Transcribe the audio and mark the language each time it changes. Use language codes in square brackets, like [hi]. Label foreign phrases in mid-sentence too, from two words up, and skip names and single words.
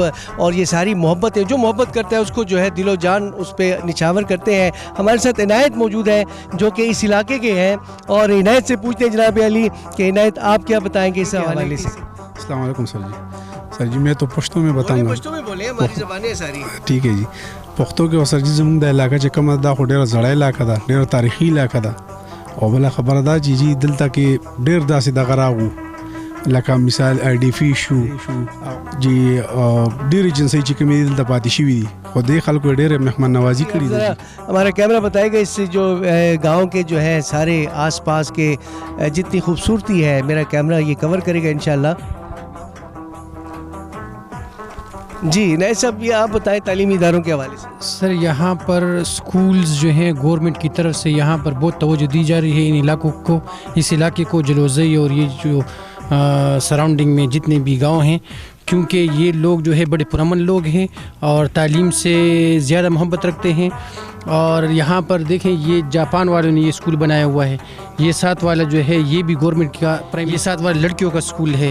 [ur] اور یہ ساری محبت ہے, جو محبت کرتا ہے اس کو جو ہے دل و جان اس پہ نچھاور کرتے ہیں. ہمارے ساتھ عنایت موجود ہے جو کہ اس علاقے کے ہیں, اور عنایت سے پوچھتے ہیں جناب علی کہ عنایت آپ کیا بتائیں گے اس حوالے سے؟ السلام علیکم سر جی میں تو پشتو میں بتاؤں گا. پشتو میں بولیں, ہماری زبانیں ساری. ٹھیک ہے جی. [ps] پښتو کې سر جی زموږ د علاقې چې کومه دا خو ډېره زړه علاقه ده, ډېره تاریخي علاقه ده. او بله خبره دا چې جی دلته کې ډېر داسې دغه راغو, لکه مثال آی ډي فی شو جی, ډېرې جنسۍ چې کومې دلته پاتې شوي دي, خو دې خلکو ډېرې مهمان نوازي کړې ده. [ur] ہمارا کیمرہ بتائے گا اس سے جو گاؤں کے جو ہے سارے آس پاس کے جتنی خوبصورتی ہے, میرا کیمرہ یہ کور کرے گا انشاءاللہ. جی نئے صاحب, یہ آپ بتائیں تعلیمی اداروں کے حوالے سے. سر یہاں پر سکولز جو ہیں گورنمنٹ کی طرف سے یہاں پر بہت توجہ دی جا رہی ہے ان علاقوں کو, اس علاقے کو, جلوزئی اور یہ جو سراؤنڈنگ میں جتنے بھی گاؤں ہیں، کیونکہ یہ لوگ جو ہے بڑے پرامن لوگ ہیں اور تعلیم سے زیادہ محبت رکھتے ہیں. اور یہاں پر دیکھیں، یہ جاپان والوں نے یہ اسکول بنایا ہوا ہے. یہ 7 والا جو ہے یہ بھی گورنمنٹ کا یہ 7 والا لڑکیوں کا اسکول ہے.